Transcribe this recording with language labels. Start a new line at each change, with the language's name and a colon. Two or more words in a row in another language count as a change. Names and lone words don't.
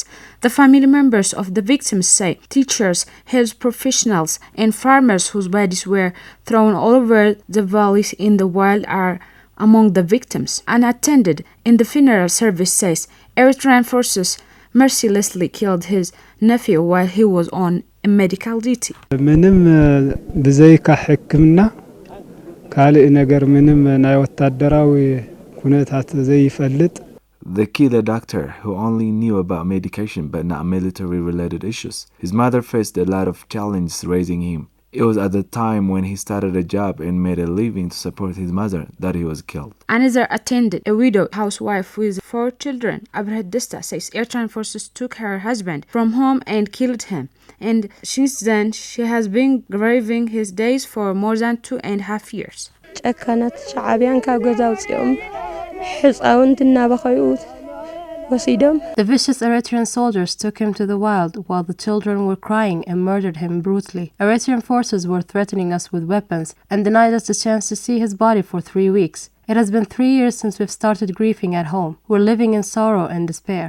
English: The family members of the victims say teachers, health professionals, and farmers whose bodies were thrown all over the valleys in the wild are among the victims. Unattended in the funeral service says Eritrean forces mercilessly killed his nephew while he was on medical duty.
Tigrinya: ምንም ብዘይካ ሕክምና ካልእ ነገር ምንም ናይ ወታደራዊ ኩነታት ዘይፈልጥ.
English: They killed a doctor who only knew about medication but not military-related issues. His mother faced a lot of challenges raising him. It was at the time when he started a job and made a living to support his mother that he was killed. Another attendant, a widowed housewife with 4 children, Abrahad Desta, says Eritrean forces took her husband from home and killed him. And since then, she has been grieving his days for more than 2.5 years.
Tigrinya: ጨከነት ሻዕቢያን ካብ ገዛ ውፅኦም ሕፃውንቲ እናበኸዩ
English: The vicious Eritrean soldiers took him to the wild while the children were crying and murdered him brutally. Eritrean forces were threatening us with weapons and denied us the chance to see his body for 3 weeks. It has been 3 years since we've started grieving at home. We're living in sorrow and despair.